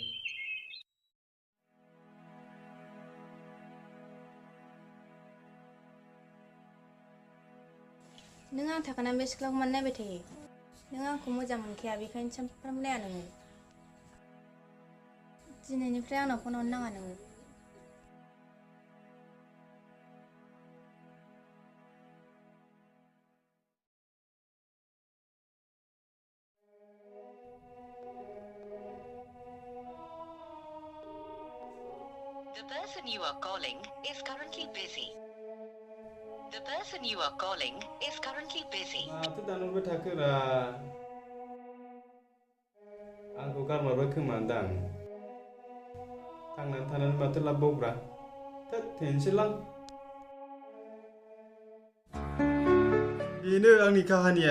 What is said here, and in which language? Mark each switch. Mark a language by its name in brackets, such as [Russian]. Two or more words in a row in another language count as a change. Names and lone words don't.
[Bodo] नों आं थाखानानै बे सिख्लाखौ मानो नायबाय थायो? नों आंखौ मोजां मोनखाया बेखायनो सानफ्रामबो नाया नोङो। दिनैनिफ्राय आंनाव फन हरनो नाङा नोङो। [English] The person you are calling is currently busy. The person you are calling is currently busy. [Bodo] माथो दानहरबाय थाखोरा? आंखौ गारमारबाय खोमादां। थांनानै थानानै माथो लाबबावब्रा? थोद थैनोसैलां। बेनो आंनि काहानिया।